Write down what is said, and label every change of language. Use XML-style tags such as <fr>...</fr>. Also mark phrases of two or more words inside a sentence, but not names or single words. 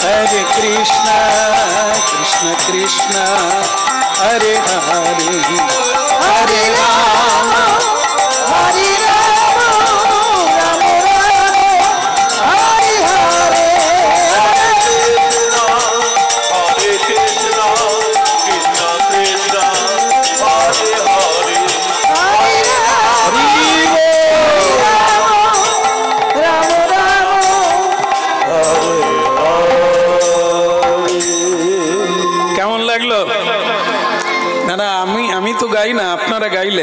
<sa>Hare Krishna Krishna Krishna Hare Hare Hare Rama Hare Rama Rama Rama Hare Hare Hare Krishna Krishna Krishna Hare Hare</sa> <bn>কেমন লাগলো? না না, আমি তো গাই না, আপনারা গাইলেন।</bn>